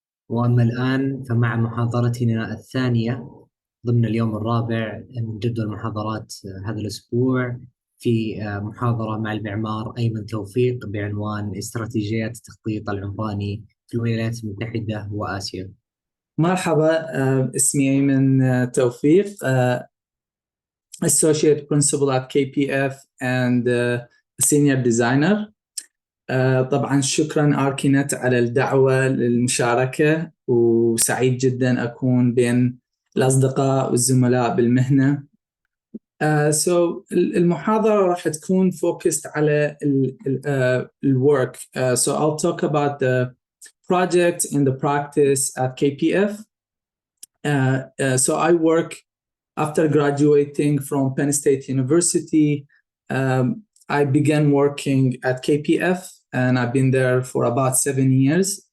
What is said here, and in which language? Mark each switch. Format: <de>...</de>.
<ar>وأما الآن فمع محاضرتنا الثانية ضمن اليوم الرابع من جدول محاضرات هذا الأسبوع في محاضرة مع المعمار أيمن توفيق بعنوان استراتيجيات التخطيط العمراني في الولايات المتحدة وآسيا. مرحبا، اسمي أيمن توفيق,</ar> <en>Associate Principal at KPF and Senior Designer.</en> <ar>طبعا شكرا ArchiNet على الدعوة للمشاركة, وسعيد جدا أكون بين الأصدقاء والزملاء بالمهنة. المحاضرة راح تكون focused على الwork.</ar> <en>So I'll talk about the project and the practice at KPF. So I work after graduating from Penn State University. I began working at KPF and I've been there for about 7 years.</en>